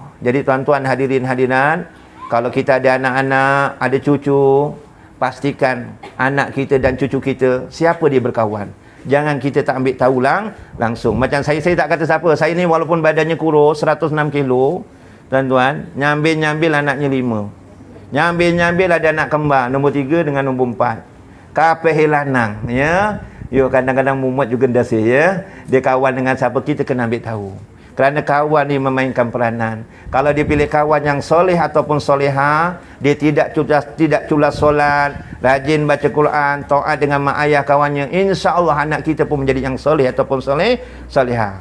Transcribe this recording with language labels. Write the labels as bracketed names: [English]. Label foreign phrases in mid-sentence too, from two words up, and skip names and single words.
[Malay] Jadi tuan-tuan hadirin hadirat, kalau kita ada anak-anak, ada cucu, pastikan anak kita dan cucu kita siapa dia berkawan. Jangan kita tak ambil tahu langsung. Macam saya tak kata siapa. Saya ni walaupun badannya kurus 106 kilo, tuan-tuan, nyambil anaknya 5. Nyambil ada anak kembar nombor 3 dengan nombor 4. [Javanese] Kapeh lanang [Malay] kadang-kadang mumet juga dasih Dia kawan dengan siapa, kita kena ambil tahu. Kerana kawan ni memainkan peranan. Kalau dia pilih kawan yang soleh ataupun soleha, dia tidak culas solat, rajin baca Quran, taat dengan mak ayah kawannya, insya-Allah anak kita pun menjadi yang soleh ataupun soleha.